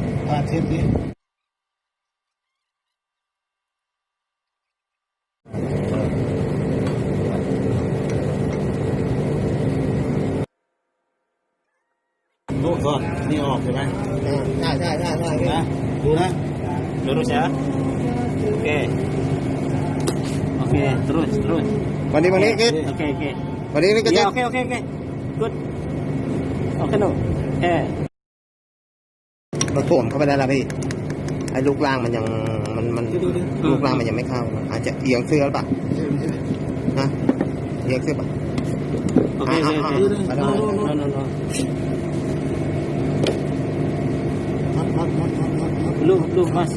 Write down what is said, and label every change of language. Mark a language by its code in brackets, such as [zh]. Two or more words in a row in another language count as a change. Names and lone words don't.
[th] ปาเทปนี้โน้ตก่อนนี่ออกใช่ไหมใช่นะดูนะ [id] lurus ya. Oke. Oke, terus. [th] วันนี้คิด [id] Oke. [th] วันนี้นี่ก็ [id] Iya, [th] จะ [id] oke. Good. Oke, [en] no. [th] เราถ่วงเข้าไปได้แล้วพี่ไอ้ลูกล่างมันยังมันลูกล่างมันยังไม่เข้าอาจจะเอียงเสื้อหรือเปล่าฮะเอียงเสื้อป่ะ [id] Oke. No. Belum, Mas.